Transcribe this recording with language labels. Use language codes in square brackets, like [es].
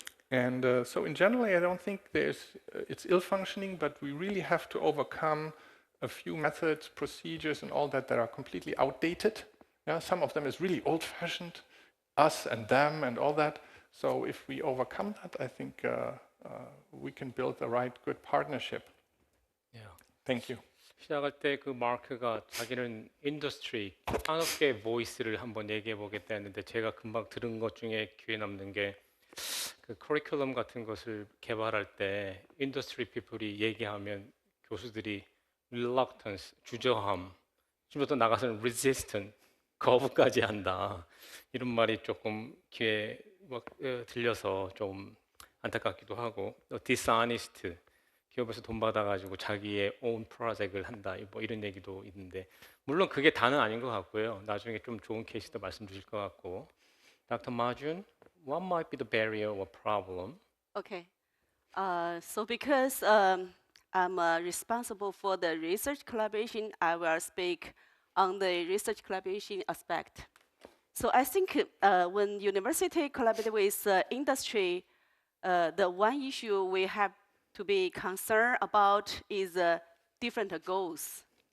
[en] And so in general, I don't think it's ill-functioning, but we really have to overcome a few methods, procedures, and all that are completely outdated. Yeah, some of them is really old-fashioned, us and them and all that. So if we overcome that, I think we can build a right, good partnership. Yeah. Thank you. [ko] 시작할 때 그 마크가 자기는 인더스트리, 산업계 보이스를 한번 얘기해 보겠다 했는데 제가 금방 들은 것 중에 귀에 남는 게 그 커리큘럼 같은 것을 개발할 때 인더스트리 피플이 얘기하면 교수들이 reluctance, 주저함, 좀 더 나가서는 resistant, 거부까지 한다. 이런 말이 조금 귀에 들려서 좀 안타깝기도 하고, dishonest, 기업에서 돈 받아가지고 자기의 own 프로젝트를 한다. 뭐 이런 얘기도 있는데, 물론 그게 다는 아닌 것 같고요. 나중에 좀 좋은 케이스도 말씀 주실 것 같고. [en] Dr. Majun, what might be the barrier or problem? Okay. So because I'm responsible for the research collaboration, I will speak on the research collaboration aspect. So I think when university collaborate with industry, the one issue we have to be concerned about is different goals.